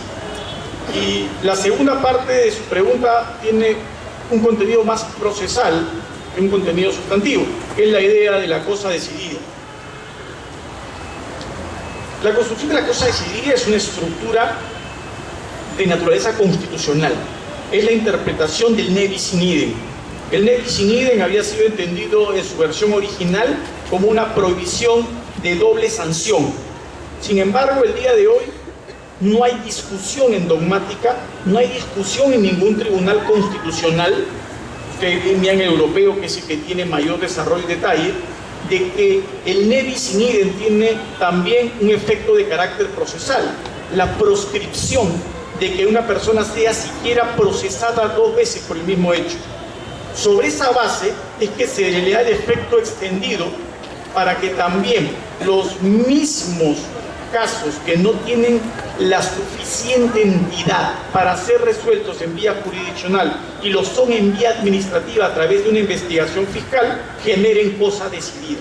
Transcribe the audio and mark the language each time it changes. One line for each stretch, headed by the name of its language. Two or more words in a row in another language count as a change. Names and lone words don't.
Spanish: Y la segunda parte de su pregunta tiene un contenido más procesal que un contenido sustantivo, que es la idea de la cosa decidida. La construcción de la cosa decidida es una estructura de naturaleza constitucional. Es la interpretación del
Latin: ne bis in idem.
Spanish: El
Latin: ne bis in idem
Spanish: había sido entendido en su versión original como una prohibición de doble sanción. Sin embargo, el día de hoy no hay discusión en dogmática, no hay discusión en ningún tribunal constitucional, ustedes vean el europeo, que es el que tiene mayor desarrollo y detalle, de que el
Latin: ne bis in idem
Spanish: tiene también un efecto de carácter procesal, la proscripción de que una persona sea siquiera procesada 2 veces por el mismo hecho. Sobre esa base es que se le da el efecto extendido para que también los mismos casos que no tienen la suficiente entidad para ser resueltos en vía jurisdiccional y lo son en vía administrativa a través de una investigación fiscal, generen cosa decidida.